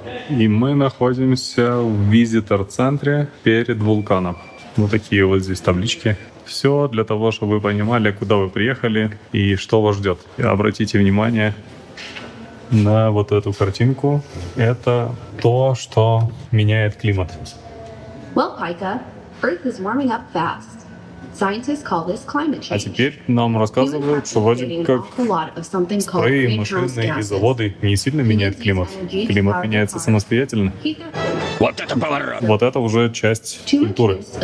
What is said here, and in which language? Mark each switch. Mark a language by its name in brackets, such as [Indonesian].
[Russian] И мы находимся в визитор-центре перед вулканом. Вот такие вот здесь таблички. Все для того, чтобы вы понимали, куда вы приехали и что вас ждет. И обратите внимание на вот эту картинку. Это то, что меняет климат. [English] Well, Pika, Earth is warming up fast. Scientists call this climate change. [Russian] А теперь нам рассказывают, что вроде как строи, машины и заводы не сильно меняют климат. Климат меняется самостоятельно. Вот это поворот! Вот это уже часть культуры.